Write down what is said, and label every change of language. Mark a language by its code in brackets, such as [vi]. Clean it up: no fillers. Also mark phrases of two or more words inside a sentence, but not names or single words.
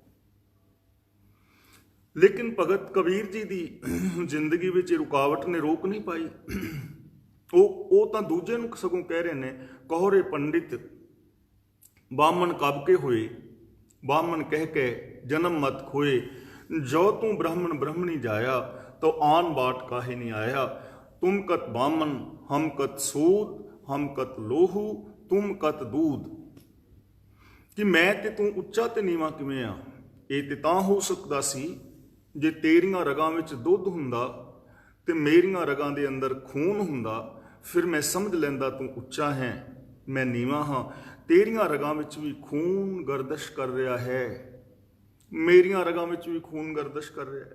[pa] ਲੇਕਿਨ ਭਗਤ ਕਬੀਰ ਜੀ ਦੀ ਜ਼ਿੰਦਗੀ ਵਿੱਚ ਇਹ ਰੁਕਾਵਟ ਨੇ ਰੋਕ ਨਹੀਂ ਪਾਈ। ਉਹ ਤਾਂ ਦੂਜੇ ਨੂੰ ਸਗੋਂ ਕਹਿ ਰਹੇ ਨੇ, [hi] कहुरे पंडित बामन कब के होए, बामन कहि के जनम मत खोए, जो तू ब्राह्मण ब्राह्मणी जाया, तो आन बाट काहे नहीं आया। तुम कत बामन, हम कत सूद, हम कत लोहू, तुम कत दूध। [pa] ਕਿ ਮੈਂ ਤੇ ਤੂੰ ਉੱਚਾ ਤੇ ਨੀਵਾਂ ਕਿਵੇਂ ਆ, ਇਹ ਤੇ ਤਾਂ ਹੋ ਸਕਦਾ ਸੀ ਜੇ ਤੇਰੀਆਂ ਰਗਾਂ ਵਿੱਚ ਦੁੱਧ ਹੁੰਦਾ ਤੇ ਮੇਰੀਆਂ ਰਗਾਂ ਦੇ ਅੰਦਰ ਖੂਨ ਹੁੰਦਾ, ਫਿਰ ਮੈਂ ਸਮਝ ਲੈਂਦਾ ਤੂੰ ਉੱਚਾ ਹੈ, ਮੈਂ ਨੀਵਾਂ ਹਾਂ। ਤੇਰੀਆਂ ਰਗਾਂ ਵਿੱਚ ਵੀ ਖੂਨ ਗਰਦਸ਼ ਕਰ ਰਿਹਾ ਹੈ, ਮੇਰੀਆਂ ਰਗਾਂ ਵਿੱਚ ਵੀ ਖੂਨ ਗਰਦਸ਼ ਕਰ ਰਿਹਾ ਹੈ।